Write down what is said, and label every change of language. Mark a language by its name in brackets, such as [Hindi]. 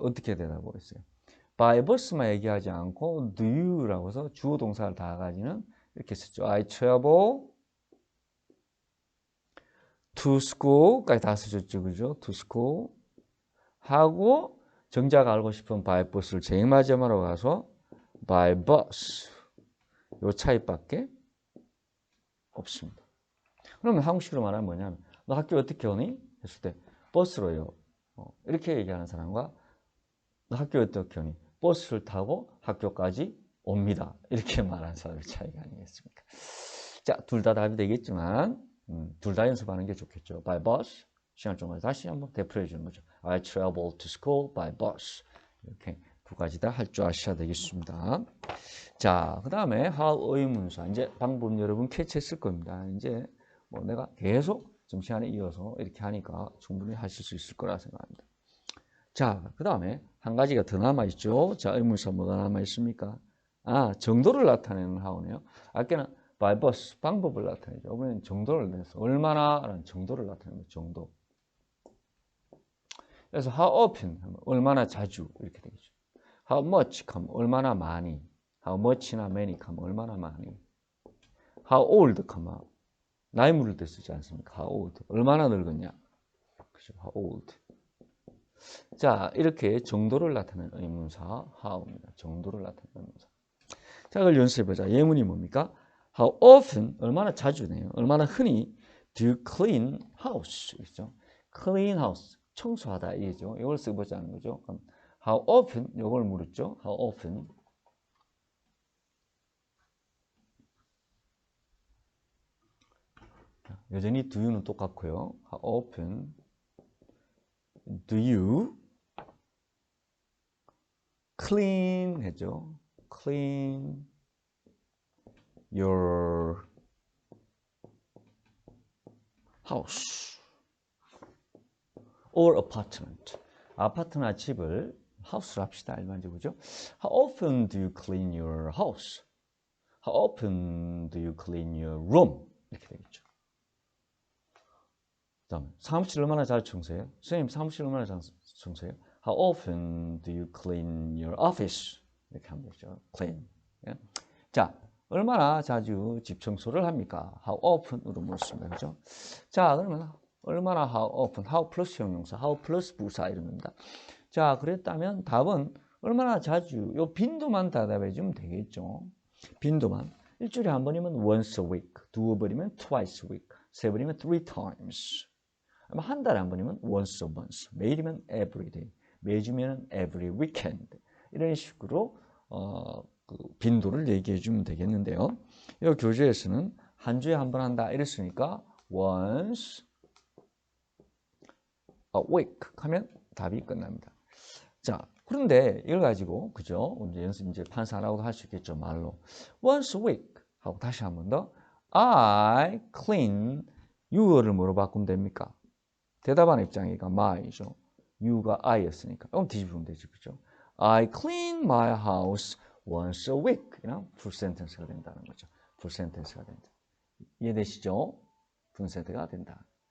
[Korean] 어떻게 대답하고 있어요? [English] by bus [Korean] 만 얘기하지 않고 [English] do you [Korean] 라고 해서 주어 동사를 다 가지는 이렇게 썼죠. [English] I travel to school [Korean] 까지 다 쓰셨죠. 그죠? [English] to school [Korean] 하고 정작 알고 싶은 [English] by bus [Korean] 를 제일 마지막으로 가서 by bus 요 차이밖에 없습니다. 그러면 한국식으로 말하면 뭐냐면 너 학교 어떻게 오니? 했을 때 버스로요. 이렇게 얘기하는 사람과 너 학교 어떻게 오니? 버스를 타고 학교까지 옵니다. 이렇게 말하는 사람의 차이가 아니겠습니까? 자, 둘 다 답이 되겠지만 둘 다 연습하는 게 좋겠죠. [English] By bus. [Korean] 시간 좀 다시 한번 되풀이해 주는 거죠. [English] I travel to school by bus. [Korean] 이렇게 두 가지 다 할 줄 아셔야 되겠습니다. 자, 그 다음에 how 의문사. 이제 방법 여러분 캐치했을 겁니다. 이제 뭐 내가 계속 좀 시간에 이어서 이렇게 하니까 충분히 하실 수 있을 거라 생각합니다. 자, 그 다음에 한 가지가 더 남아있죠. 자, 의문사 뭐가 남아있습니까? 아, 정도를 나타내는 how네요. 아까는 [English] by bus, [Korean] 방법을 나타내죠. 이번엔 정도를 내서 얼마나 라는 정도를 나타내는 정도. 그래서 [English] how often [Korean] 하면 얼마나 자주 이렇게 되겠죠. [English] how much [Korean] 하면 얼마나 많이. [English] how much [Korean] 나 many 하면 얼마나 많이. [English] how old [Korean] 하면 나이 물을 때 쓰지 않습니까? [English] how old. [Korean] 얼마나 늙었냐. 그죠? [English] how old. [Korean] 자, 이렇게 정도를 나타내는 의문사 how입니다. 정도를 나타내는 의문사. 자, 그걸 연습해보자. 예문이 뭡니까? [English] How often, [Korean] 얼마나 자주네요. 얼마나 흔히 [English] do you clean house? [Korean] 있죠? [English] clean house, [Korean] 청소하다 이죠. 이걸 써보자는 거죠. 그럼 how often, 이걸 물었죠. [English] how often. [Korean] 여전히 do you는 똑같고요. [English] how often do you clean [Korean] 했죠. [English] clean your house or apartment. [Korean] 아파트나 집을 house로 합시다. 일반적으로 그죠? [English] How often do you clean your house? How often do you clean your room? [Korean] 이렇게 되겠죠. 그다음에 사무실 얼마나 잘 청소해요? 선생님 사무실 얼마나 잘 청소해요? [English] How often do you clean your office? [Korean] 이렇게 하면 되죠. clean. 예? 자, 얼마나 자주 집 청소를 합니까? How often으로 묻습니다. 그죠? 자, 그러면 얼마나 [English] how often, [Korean] how 플러스 형용사, how 플러스 부사 이런 겁니다. 자, 그랬다면 답은 얼마나 자주, 요 빈도만 대답해 주면 되겠죠. 빈도만. 일주일에 한 번이면 [English] once a week, [Korean] 두 번이면 [English] twice a week, [Korean] 세 번이면 [English] three times. [Korean] 한 달에 한 번이면 [English] once a month, [Korean] 매일이면 [English] every day, [Korean] 매주면 [English] every weekend. [Korean] 이런 식으로 그 빈도를 얘기해 주면 되겠는데요. 이 교재에서는 한 주에 한 번 한다 이랬으니까 [English] once a week [Korean] 하면 답이 끝납니다. 자, 그런데 이걸 가지고 그죠? 이제 연습 이제 판사라고 할 수 있겠죠, 말로. [English] once a week [Korean] 하고 다시 한 번 더 [English] I clean you [Korean] 를 뭐로 바꾸면 됩니까? 대답하는 입장이니까 my죠. you가 I였으니까. 그럼 뒤집으면 되지, 그죠? [English] I clean my house once a week. [Korean] 이런 풀 센텐스가 된다는 거죠. 풀 센텐스가 된다. 이해되시죠? 풀 센텐스가 된다.